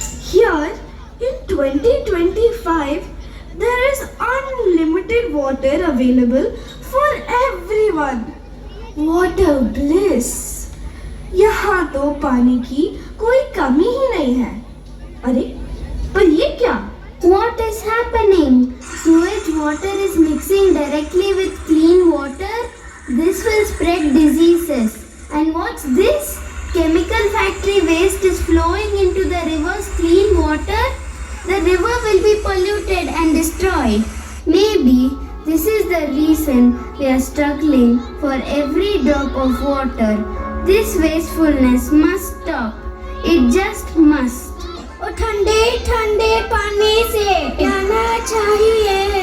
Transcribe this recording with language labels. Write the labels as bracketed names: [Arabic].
[English] Here in 2025, there is unlimited water available for everyone. What a bliss! [Hindi] यहाँ तो पानी की कोई कमी ही नहीं है। अरे, पर ये क्या? [English] What is happening? Sewage water is mixing directly with clean water. This will spread diseases. And what's this? Chemical factory waste is flowing into the river's clean water. The river will be polluted and destroyed. Maybe this is the reason we are struggling for every drop of water. This wastefulness must stop. It just must. [Hindi] ओ ठंडे ठंडे पानी से गाना चाहिए।